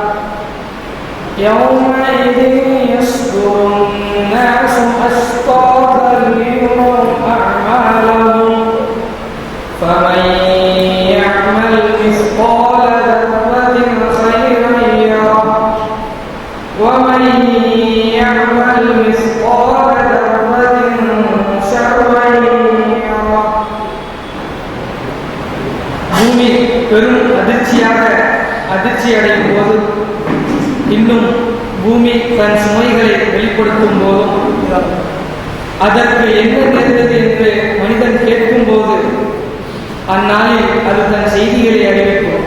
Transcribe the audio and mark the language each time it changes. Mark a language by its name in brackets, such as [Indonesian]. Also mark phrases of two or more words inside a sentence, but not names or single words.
[Arabic] يومئذ يصدر الناس أشتاتا ليروا أعمالهم فمن يعمل مثقال ذرة خيرا يره ومن يعمل مثقال ذرة شرا يره. [Tamil] பூமி பெரும் அதிர்ச்சி அடையும் போது, இன்னும் பூமி தன் சுமைகளை வெளிப்படுத்தும் போதும், அதற்கு என்ன நேர்ந்தது என்று மனிதன் கேட்கும் போது அந்நாளில் அது தன் செய்திகளை அறிவிக்கும்.